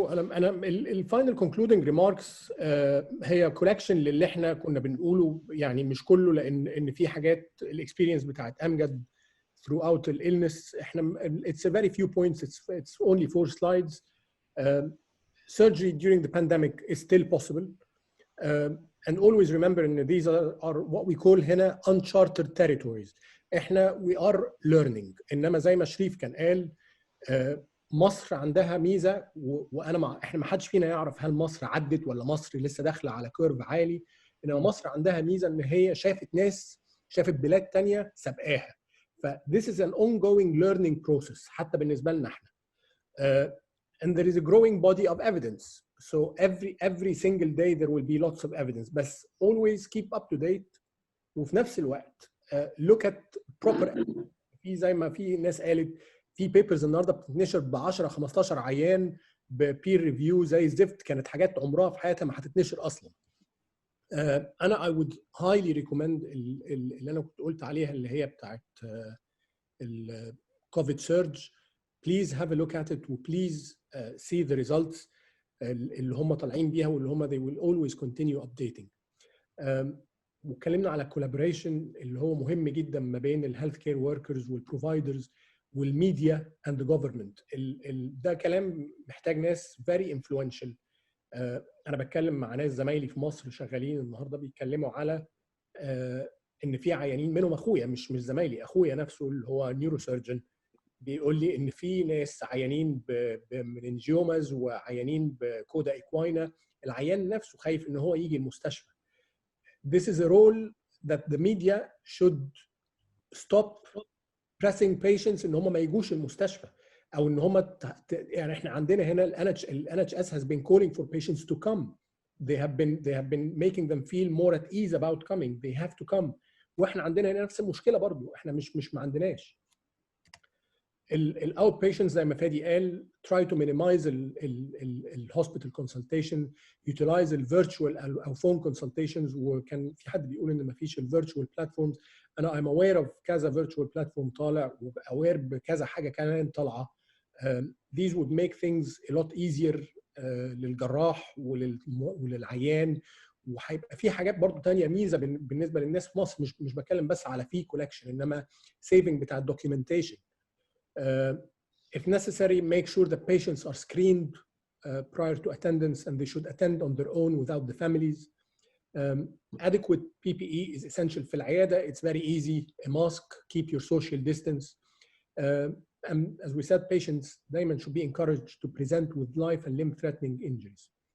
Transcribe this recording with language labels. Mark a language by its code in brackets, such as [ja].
[ar] انا الفاينل كونكلودنج ريماركس هي كولكشن للي احنا كنا بنقوله، يعني مش كله، لان في حاجات الاكسبيرينس بتاعت امجد throughout الالنس. [en] احنا it's a very few points, it's only 4 slides. Surgery during the pandemic is still possible, and always remember ان these are what we call هنا uncharted territories. احنا we are learning. [ar] انما زي ما شريف كان قال مصر عندها ميزه، وانا احنا ما حدش فينا يعرف هل مصر عدت ولا مصر لسه داخله على كيرف عالي، انما مصر عندها ميزه ان هي شافت بلاد ثانيه سابقاها. [en] ف this is an ongoing learning process [ar] حتى بالنسبه لنا احنا. [en] And there is a growing body of evidence. So every single day there will be lots of evidence. بس always keep up to date. [ar] وفي نفس الوقت [en] look at proper evidence. [ar] في زي ما في ناس قالت في بيبرز النهارده بتتنشر ب 10 15 عيان ببير ريفيو زي الزفت، كانت حاجات عمرها في حياتها ما هتتنشر اصلا. انا [en] I would highly recommend [ar] اللي انا كنت قلت عليها اللي هي بتاعت الكوفيد سيرج. [en] Please have a look at it و please see the results [ar] اللي هم طالعين بيها واللي هم [en] they will always continue updating. [ar] واتكلمنا على collaboration اللي هو مهم جدا ما بين الهيلث كير وركرز والبروفايدرز والميديا [en] and the government. [ar] ده كلام محتاج ناس [en] very influential. [ar] انا بتكلم مع ناس زمايلي في مصر شغالين النهارده بيتكلموا على ان في عيانين منهم اخويا، مش زمايلي، اخويا نفسه اللي هو نيوروسيرجن بيقول لي ان في ناس عيانين بمننجيومز وعيانين بكودا ايكواينا، العيان نفسه خايف ان هو يجي المستشفى. [en] This is a role that the media should stop pressing patients [ar] ان هم ما يجوش المستشفى، او ان هم يعني احنا عندنا هنا ال [en] NHS has been calling for patients to come. They have been making them feel more at ease about coming. They have to come. [ar] واحنا عندنا هنا نفس المشكله برضو، احنا مش ما عندناش. الاوت بيشنت زي ما فادي قال [en] try to minimize [ar] الهوسبيتال [en] consultation, utilize [ar] الفيرتشوال او [en] phone consultations. [ar] وكان في حد بيقول ان ما فيش الفيرتشوال بلاتفورمز. انا [en] I'm aware of [ar] كذا فيرتشوال بلاتفورم طالع وaware بكذا حاجه كمان طالعه. [en] These would make things a lot easier [ar] للجراح وللعيان. وهيبقى في حاجات برضو تانية ميزه بالنسبه للناس في مصر، مش بتكلم بس على في كولكشن انما saving بتاع الدوكيومنتيشن. [en] If necessary, make sure that patients are screened prior to attendance and they should attend on their own without the families. Adequate PPE is essential [ar] في العيادة. [en] It's very easy. A mask, keep your social distance. And as we said, patients دايما should be encouraged to present with life and limb-threatening injuries.